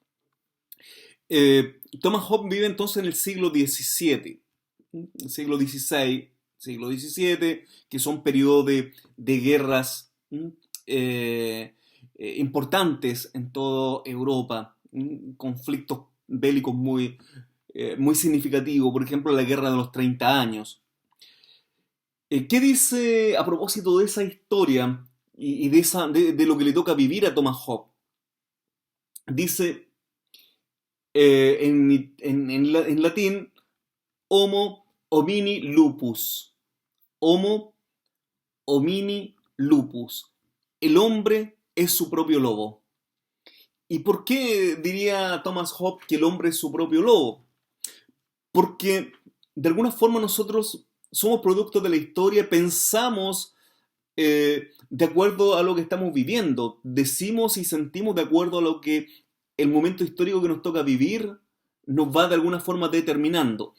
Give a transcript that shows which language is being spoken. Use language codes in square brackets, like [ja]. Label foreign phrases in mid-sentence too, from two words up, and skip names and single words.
[es] Thomas Hobbes vive entonces en el siglo XVII, siglo XVI, siglo XVII, que son periodos de guerras importantes en toda Europa, conflictos bélicos muy significativos, por ejemplo la guerra de los 30 años. ¿Qué dice a propósito de esa historia? y de lo que le toca vivir a Thomas Hobbes. Dice en latín, [la] Homo homini lupus. Homo homini lupus. [es] El hombre es su propio lobo. ¿Y por qué diría Thomas Hobbes que el hombre es su propio lobo? Porque de alguna forma nosotros somos productos de la historia, pensamos de acuerdo a lo que estamos viviendo, decimos y sentimos de acuerdo a lo que el momento histórico que nos toca vivir nos va de alguna forma determinando.